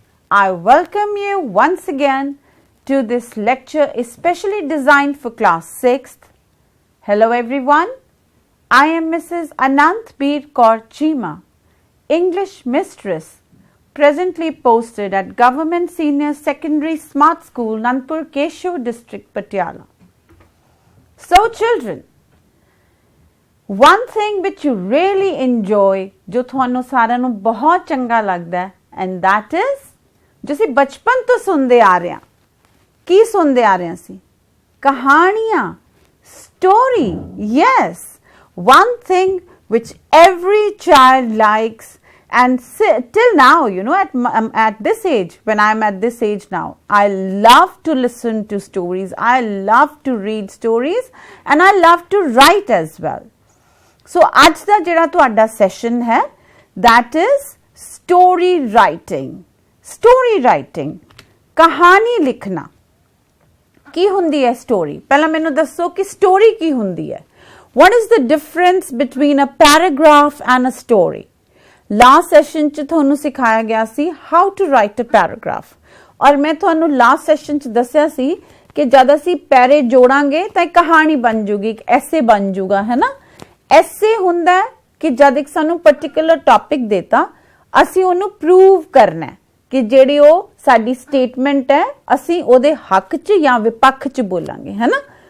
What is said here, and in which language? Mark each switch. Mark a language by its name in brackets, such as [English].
[English] I welcome you once again to this lecture especially designed for class 6th. Hello everyone. I am Mrs. Anant Bir Kaur Chima, English mistress, presently posted at Government Senior Secondary Smart School, Nandpur Keshav District, Patiala. So children, one thing which you really enjoy, [Punjabi] जो ਤੁਹਾਨੂੰ ਸਾਰਿਆਂ ਨੂੰ ਬਹੁਤ ਚੰਗਾ ਲੱਗਦਾ ਹੈ, [English] and that is [Punjabi] जो ਅਸੀਂ ਬਚਪਨ ਤੋਂ ਸੁਣਦੇ ਆ ਰਹੇ ਹਾਂ। ਕੀ ਸੁਣਦੇ ਆ ਰਹੇ ਹਾਂ ਅਸੀਂ? ਕਹਾਣੀਆਂ, story. [English] Yes, one thing which every child likes, and till now, you know, at this age, when I'm at this age now, I love to listen to stories, I love to read stories, and I love to write as well. [Punjabi] So, ਅੱਜ ਦਾ ਜਿਹੜਾ ਤੁਹਾਡਾ session ਹੈ, [English] that is story writing. Story writing, [Punjabi] ਕਹਾਣੀ ਲਿਖਣਾ। ਕੀ ਹੁੰਦੀ ਹੈ story? ਪਹਿਲਾਂ ਮੈਨੂੰ ਦੱਸੋ ਕਿ story ਕੀ ਹੁੰਦੀ ਹੈ? [English] What is the difference between a paragraph and a story? [Punjabi] Last session 'ਚ ਤੁਹਾਨੂੰ ਸਿਖਾਇਆ ਗਿਆ ਸੀ [English] how to write a paragraph, [Punjabi] ਔਰ ਮੈਂ ਤੁਹਾਨੂੰ ਲਾਸਟ ਸੈਸ਼ਨ 'ਚ ਦੱਸਿਆ ਸੀ ਕਿ ਜਦ ਅਸੀਂ ਪੈਰੇ ਜੋੜਾਂਗੇ ਤਾਂ ਇੱਕ ਕਹਾਣੀ ਬਣ ਜੂਗੀ, ਇੱਕ ਐਸੇ ਬਣ ਜੂਗਾ, ਹੈ ਨਾ। ਐਸੇ ਹੁੰਦਾ ਕਿ ਜਦ ਇੱਕ ਸਾਨੂੰ ਪਾਰਟਿਕੂਲਰ ਟੌਪਿਕ ਦੇਤਾ, ਅਸੀਂ ਉਹਨੂੰ ਪ੍ਰੂਵ ਕਰਨਾ ਕਿ ਜਿਹੜੀ ਉਹ ਸਾਡੀ ਸਟੇਟਮੈਂਟ ਹੈ ਅਸੀਂ ਉਹਦੇ ਹੱਕ 'ਚ ਜਾਂ ਵਿਪੱਖ 'ਚ ਬੋਲਾਂਗੇ, ਹੈ ਨਾ।